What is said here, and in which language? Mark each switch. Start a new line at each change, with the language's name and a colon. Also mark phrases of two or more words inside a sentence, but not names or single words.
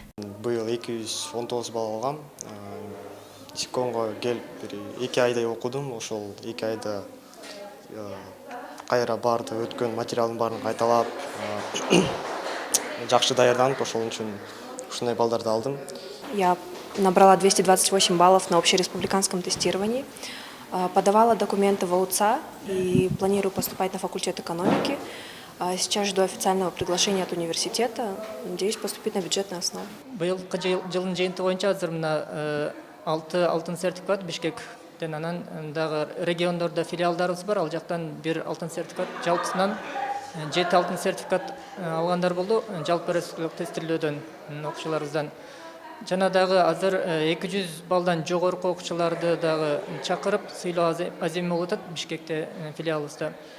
Kyrgyz: Быйыл 219 балл алгам. Секомго келип бир 2 айдай окудум. Ошол 2 айда кайра барды, өткөн материалдын баарын кайталап, жакшы даярданып, ошол үчүн ушундай баллдарды алдым.
Russian: Я набрала 228 баллов на общереспубликанском тестировании. Подавала документы в УЦА и планирую поступать на факультет экономики. Сейчас жду официального приглашения от университета. Надеюсь поступить на бюджетной основе.
Kyrgyz: Быйылкы жылдын жыйынтыгы боюнча азыр мына 6 алтын сертификат Бишкектен, анан дагы региондордо филиалдарыбыз бар. Ал жактан бир алтын сертификат, жалпысынан 7 алтын сертификат алгандар болду. Жалпы республикалык тестирлөөдөн окуучуларыбыздан. Жана дагы азыр 200 балдан жогорку окуучуларды дагы чакырып, сыйлоо аземи болуп атат Бишкекте филиалыбызда.